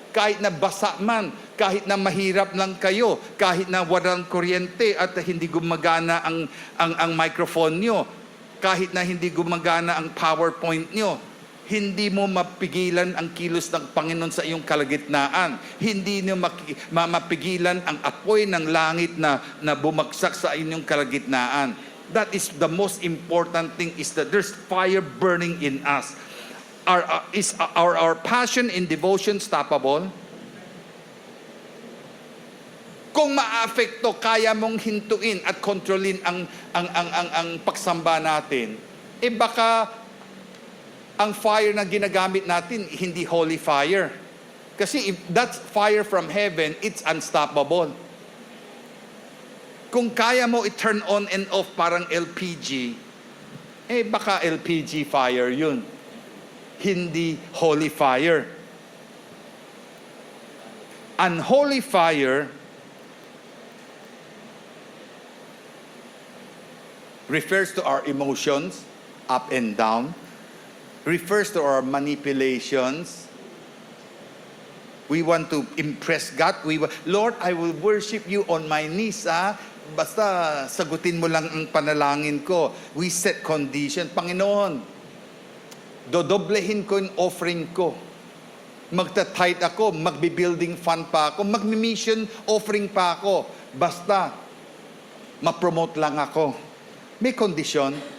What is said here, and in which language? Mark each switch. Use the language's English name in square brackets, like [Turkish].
[Filipino] Kahit na basa man, kahit na mahirap lang kayo, kahit na walang kuryente at hindi gumagana ang microphone nyo, kahit na hindi gumagana ang PowerPoint nyo, hindi mo mapigilan ang kilos ng Panginoon sa iyong kalagitnaan. Hindi nyo mapigilan ang apoy ng langit na bumagsak sa inyong kalagitnaan. [English] That is the most important thing, is that there's fire burning in us. Is our passion and devotion stoppable? [Filipino] Kung maapekto, kaya mong hintuin at kontrolin ang pagsamba natin, baka ang fire na ginagamit natin hindi holy fire. Kasi [English] if that's fire from heaven, it's unstoppable. [Filipino] Kung kaya mo i-turn [English] on and off [Filipino] parang LPG, baka LPG fire yun. Hindi holy fire. [English] Unholy fire refers to our emotions, up and down, refers to our manipulations. We want to impress God. Lord, I will worship you on my knees. [Filipino] Basta sagutin mo lang ang panalangin ko. [English] We set condition. [Filipino] Panginoon, dodoblehin ko yung offering ko. Magta-tithe ako, magbi-building fund pa ako, magmi-mission offering pa ako. Basta, ma-promote lang ako. May kondisyon.